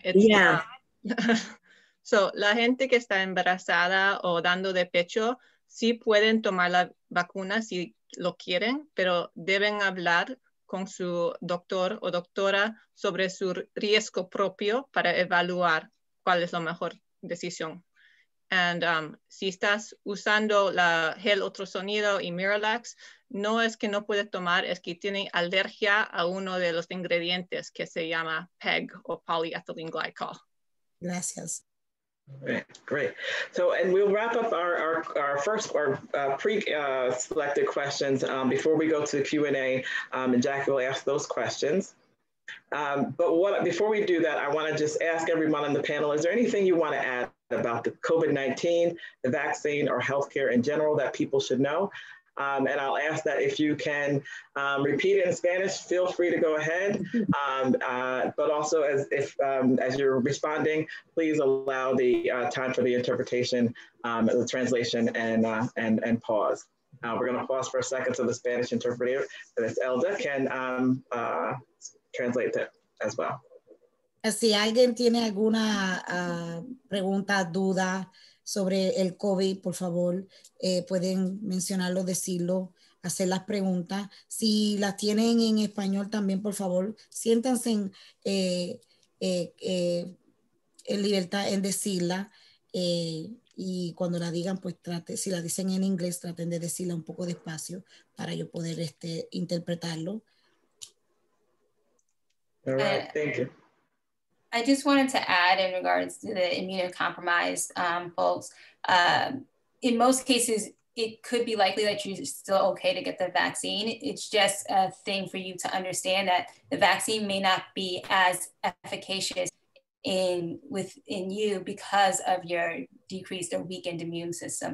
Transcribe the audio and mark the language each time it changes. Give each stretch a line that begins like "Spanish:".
Spanish: It's, so, la gente que está embarazada o dando de pecho sí pueden tomar la vacuna si lo quieren, pero deben hablar con su doctor o doctora sobre su riesgo propio para evaluar cuál es la mejor decisión. And si estás usando la gel ultrasonido y Miralax, no es que no puedes tomar, es que tiene alergia a uno de los ingredientes que se llama PEG o polyethylene glycol. Gracias.
English: Great. So, and we'll wrap up our pre-selected questions before we go to the Q&A, and Jackie will ask those questions. Before we do that, I want to just ask everyone on the panel, is there anything you want to add about the COVID-19, the vaccine, or healthcare in general that people should know? And I'll ask that if you can repeat it in Spanish, feel free to go ahead. But also as you're responding, please allow the time for the interpretation, the translation, and pause. We're going to pause for a second so the Spanish interpreter, Ms. Elda, can translate that as well.
Spanish: Si alguien tiene alguna pregunta, duda sobre el COVID, por favor, pueden mencionarlo, decirlo, hacer las preguntas. Si las tienen en español también, por favor, siéntanse en libertad en decirla. Y cuando la digan, pues si la dicen en inglés, traten de decirla un poco despacio para yo poder interpretarlo.
English: All right, thank you. I just wanted to add in regards to the immunocompromised folks, in most cases, it could be likely that you're still okay to get the vaccine. It's just a thing for you to understand that the vaccine may not be as efficacious within you because of your decreased or weakened immune system.